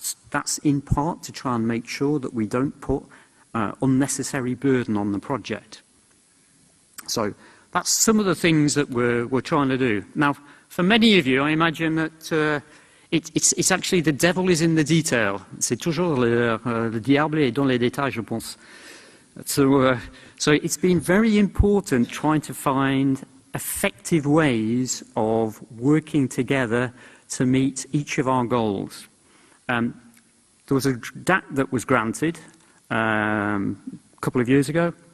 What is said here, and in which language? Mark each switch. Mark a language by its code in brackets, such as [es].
[en] That's in part to try and make sure that we don't put unnecessary burden on the project. So that's some of the things that we're trying to do. Now, for many of you, I imagine that it's actually the devil is in the detail. [fr] C'est toujours le diable est dans les détails, je pense. [en] So it's been very important trying to find effective ways of working together to meet each of our goals. There was a DAC that was granted a couple of years ago.